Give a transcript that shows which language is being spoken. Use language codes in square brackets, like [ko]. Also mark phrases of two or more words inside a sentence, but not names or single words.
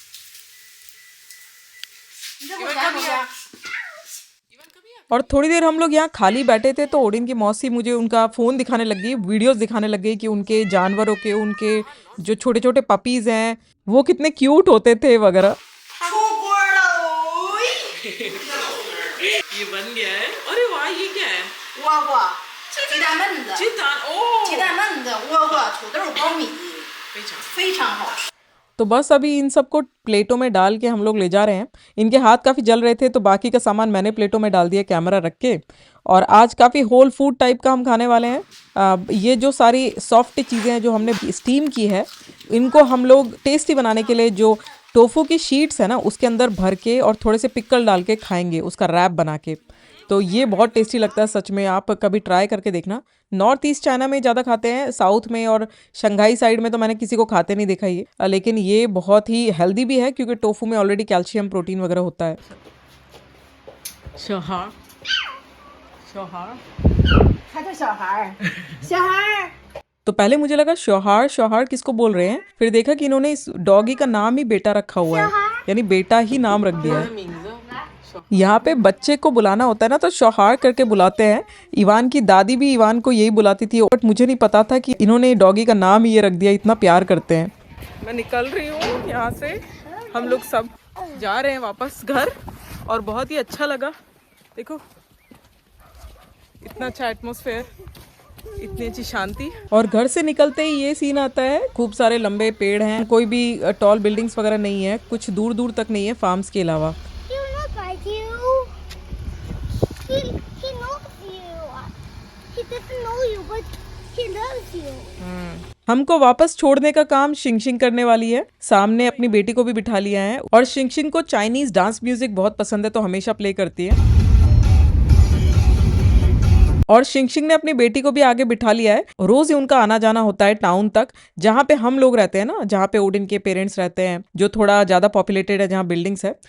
[hi] और थोड़ी देर हम लोग यहाँ खाली बैठे थे तो ओडिन की मौसी मुझे उनका फ़ोन दिखाने लग गई, वीडियोस दिखाने लग गई कि उनके जानवरों के, उनके जो छोटे छोटे पपीज़ हैं वो कितने क्यूट होते थे वगैरह। ये बन गया है। अरे वाह, ये क्या है? [zh] 窝窝，鸡蛋焖子， [hi] चितान। ओ [zh] 鸡蛋焖子，窝窝，土豆苞米，非常好吃。 [hi] तो बस अभी इन सबको प्लेटों में डाल के हम लोग ले जा रहे हैं। इनके हाथ काफ़ी जल रहे थे तो बाकी का सामान मैंने प्लेटों में डाल दिया कैमरा रख के। और आज काफ़ी [en] whole food [hi] टाइप का हम खाने वाले हैं। ये जो सारी सॉफ्ट चीज़ें हैं जो हमने स्टीम की है, इनको हम लोग टेस्टी बनाने के लिए जो टोफू की शीट्स है ना, उसके अंदर भर के और थोड़े से पिकल डाल के खाएंगे, उसका रैप बना के। तो ये बहुत टेस्टी लगता है सच में, आप कभी ट्राई करके देखना। [en] north east China [hi] में ज़्यादा खाते हैं, साउथ में और शंघाई साइड में तो मैंने किसी को खाते नहीं देखा ये। लेकिन ये बहुत ही हेल्दी भी है क्योंकि टोफू में ऑलरेडी कैल्शियम प्रोटीन वगैरह होता है। [zh] 小孩儿小孩儿他叫小孩儿，小孩儿。 [hi] तो पहले मुझे लगा शौहार शौहार किसको बोल रहे हैं, फिर देखा कि इन्होंने इस डॉगी का नाम ही बेटा रखा हुआ है, यानी बेटा ही नाम रख दिया है। यहाँ पे बच्चे को बुलाना होता है ना तो शौहार करके बुलाते हैं। इवान की दादी भी इवान को यही बुलाती थी, बट मुझे नहीं पता था कि इन्होंने डॉगी का नाम ही ये रख दिया, इतना प्यार करते हैं। मैं निकल रही हूँ यहाँ से, हम लोग सब जा रहे हैं वापस घर, और बहुत ही अच्छा लगा। देखो इतना अच्छा एटमॉस्फेयर, इतनी अच्छी शांति। और घर से निकलते ही ये सीन आता है, खूब सारे लंबे पेड़ हैं, कोई भी [en] tall buildings [hi] वगैरह नहीं है, कुछ दूर दूर तक नहीं है फार्म्स के अलावा। [en] He will not bite you. He knows you. He doesn't know you, but he loves you. [hi] हमको वापस छोड़ने का काम शिंगशिंग करने वाली है। सामने अपनी बेटी को भी बिठा लिया है, और शिंगशिंग को [en] Chinese dance music [hi] बहुत पसंद है तो हमेशा प्ले करती है। और शिंगशिंग ने अपनी बेटी को भी आगे बिठा लिया है। रोज ही उनका आना जाना होता है टाउन तक, जहाँ पे हम लोग रहते हैं ना, जहाँ पे ओडिन के पेरेंट्स रहते हैं, जो थोड़ा ज्यादा पॉपुलेटेड है, जहाँ बिल्डिंग्स है।